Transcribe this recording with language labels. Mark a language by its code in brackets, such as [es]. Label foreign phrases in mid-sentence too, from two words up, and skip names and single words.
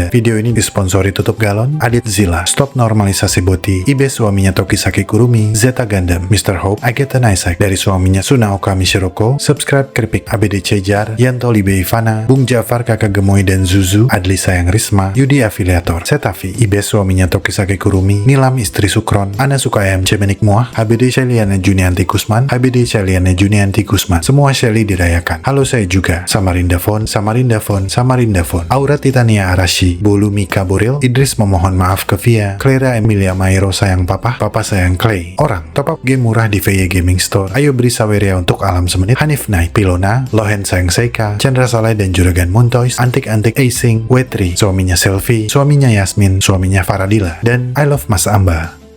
[id] Video ini disponsori Tutup Galon, Adit Zila, Stop Normalisasi Boti, Ibe suaminya Tokisaki Kurumi, Zeta Gundam, Mr. Hope, Agetan Isaac dari suaminya Sunaoka Mishiroko, Subscribe Kripik, ABDC Jar, Yanto Libe Ivana, Bung Jafar Kakak Gemoy dan Zuzu, Adli Sayang Risma, Yudi Afiliator, Setafi, Ibe suaminya Tokisaki Kurumi, Nilam Istri Sukron, Ana Sukayam Cemenik Muah, HBD Sheliana Junianti Kusman, HBD Sheliana Junianti Kusman. Semua Shelly dirayakan. Halo saya juga, Samarinda Fon, Samarinda Fon, Samarinda Fon, Aura Titania Arashi, Bolu Mika Boril, Idris memohon maaf ke Via, Clara Emilia Mairo sayang papa, papa sayang Clay. Orang, [en] top up [id] game murah di VY Gaming Store. Ayo beri Saweria untuk alam semenit. Hanif Nai, Pilona, Lohen sayang Seika, Chandra Salai dan Juragan Muntois, Antik-Antik Acing, Wetri, suaminya Selfie, suaminya Yasmin, suaminya Faradila, dan I Love Mas Amba.